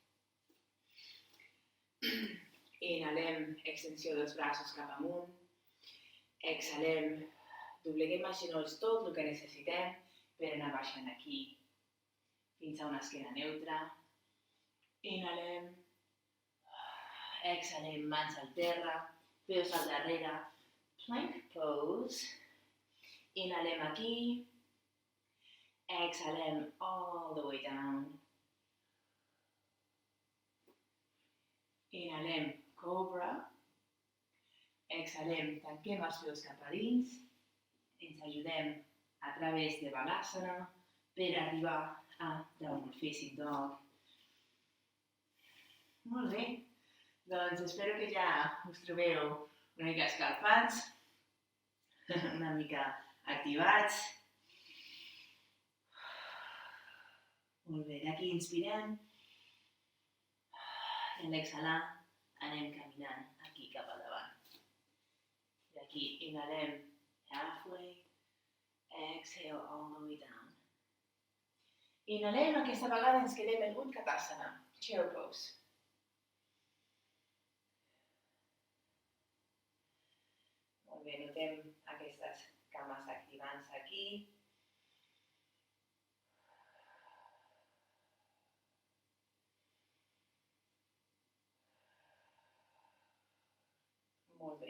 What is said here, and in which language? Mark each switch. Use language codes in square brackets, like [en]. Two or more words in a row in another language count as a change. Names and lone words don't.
[ca] Inhalem, extensió dels braços cap amunt, exhalem, dobleguem els genolls tot el que necessitem per anar baixant aquí fins a una esquena neutra. Inhalem, exhalem, mans al terra, peus al darrere, [en] plank pose. [ca] Inhalem aquí, exhalem [en] all the way down. [ca] Inhalem, cobra, exhalem, tanquem els peus cap a dins, ens ajudem a través de Balasana per arribar a [en] Downward Facing Dog. [ca] Molt bé, doncs espero que ja us trobeu una mica escalfats, una mica activats. Molt bé, d'aquí inspirem, en l'exhalar anem caminant aquí cap al davant. D'aquí inhalem [en] halfway, exhale all the way down. [ca] Inhalem, aquesta vegada ens quedem en Utkatasana, [en] chair pose. [ca] Molt bé, notem aquestes cames activant-se aquí. Molt bé.